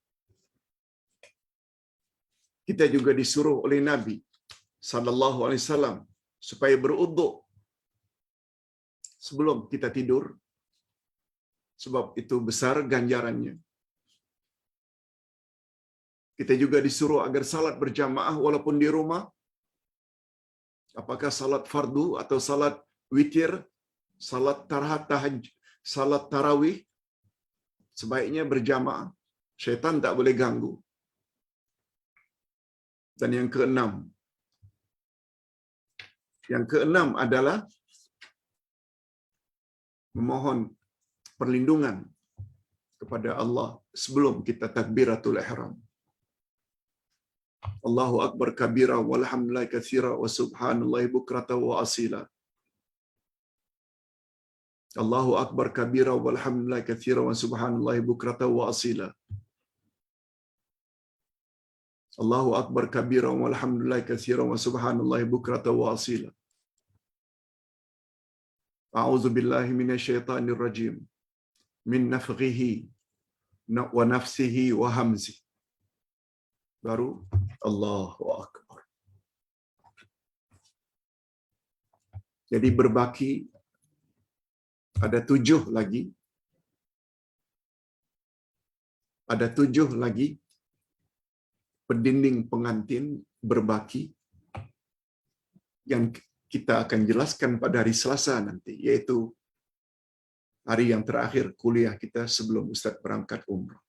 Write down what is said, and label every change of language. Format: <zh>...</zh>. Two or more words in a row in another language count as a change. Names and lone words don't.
<ms>Kita juga disuruh oleh Nabi</ms> <ar>صلى الله عليه وسلم</ar> <ms>supaya beruduk sebelum kita tidur, sebab itu besar ganjarannya. Kita juga disuruh agar salat berjamaah walaupun di rumah. Apakah salat fardu atau salat witir, salat tahajud, salat tarawih, sebaiknya berjamaah. Syaitan tak boleh ganggu. Dan yang keenam adalah memohon perlindungan kepada Allah sebelum kita</ms> <ar>تكبيرة الإحرام. الله أكبر كبيرا والحمد لله كثيرا وسبحان الله بكرة وأصيلا. الله أكبر كبيرا والحمد لله كثيرا وسبحان الله بكرة وأصيلا. الله أكبر كبيرا والحمد لله كثيرا وسبحان الله بكرة وأصيلا. أعوذ بالله من الشيطان الرجيم. من نفثه ونفسه وهمزه.</ar> <ms>Baru</ms> <ar>الله أكبر.</ar> <ms>Jadi berbaki ada 7 lagi. Ada 7 lagi pendinding pengantin berbaki yang kita akan jelaskan pada hari Selasa nanti, yaitu hari yang terakhir kuliah kita sebelum Ustaz berangkat umrah.</ms>